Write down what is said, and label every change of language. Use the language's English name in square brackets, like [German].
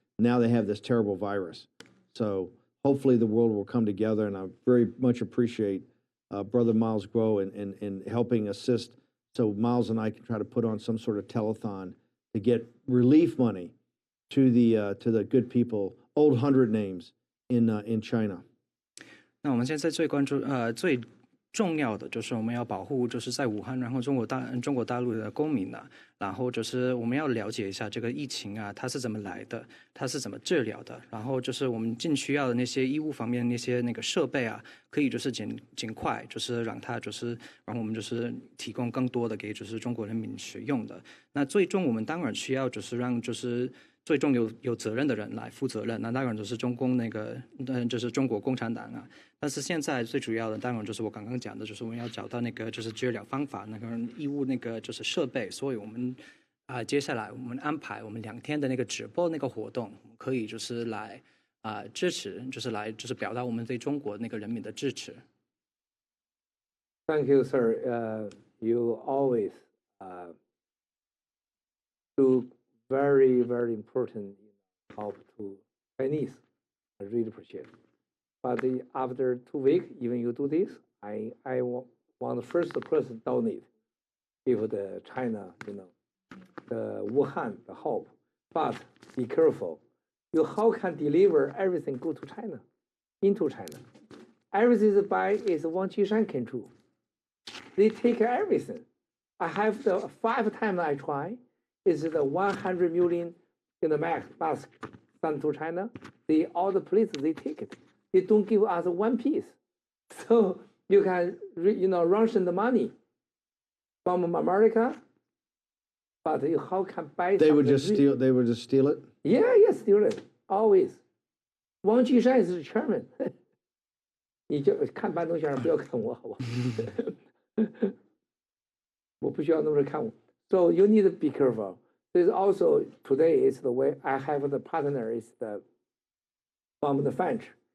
[English] Now they have this terrible virus. So hopefully the world will come together, and I very much appreciate Brother Miles Guo in helping assist, so Miles and I can try to put on some sort of telethon to get relief money to the good people, old 100 names in China. [Chinese] 那我们现在最关注最重要的就是我们要保护就是在武汉然后中国大陆的公民啊，然后就是我们要了解一下这个疫情啊它是怎么来的，它是怎么治疗的，然后就是我们尽需要的那些医务方面那些那个设备啊，可以就是尽快就是让我们就是提供更多的给就是中国人民使用的。那最终我们当然需要就是让就是最终有责任的人来负责任，那当然就是中共就是中国共产党啊。但是现在最主要的当然就是我刚刚讲的，就是我们要找到那个就是治疗方法，那个医务那个就是设备。所以我们接下来我们安排我们2天的那个直播那个活动，可以就是来支持，就是表达我们对中国那个人民的支持。 [English] Thank you, sir. You always do very, very important help to Chinese. I really appreciate it. But after 2 weeks, even you do this, I want the first person donate give the China, the Wuhan, the hope. But be careful. You how can deliver everything go to China, into China? Everything is by is Wang Qishan control. They take everything. I have the 5 times I try. Is the 100 million mask sent to China. All the places they take it. They don't give us one piece. So you can ration the money from America, but you how can buy? They would just steal. They would just steal it. Yeah, steal it always. Wang Qishan is the chairman. [Chinese] 你就看班东先生，不要看我，好不好？我不需要那么看我。 [English] So you need to be careful. There's also today is the way I have the partner is from the French.